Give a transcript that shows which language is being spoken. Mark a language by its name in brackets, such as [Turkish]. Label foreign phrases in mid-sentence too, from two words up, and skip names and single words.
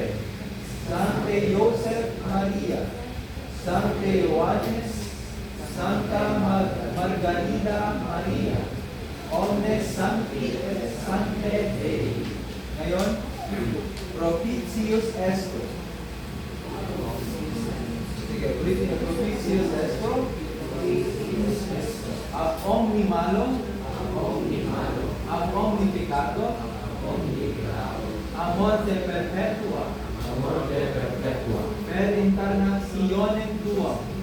[Latin] Sancte Joseph Maria. Sancte Johannes. Santa Margarida Maria. Omnes Sancti et Sancte Dei. [Filipino] Ngayon, [Latin] Propitius Estro. [Filipino] Sige, ulitin na [Latin] Propitius Estro. Ab omni malo. Ab omni peccato. A morte perpetua. Per incarnationem tuam.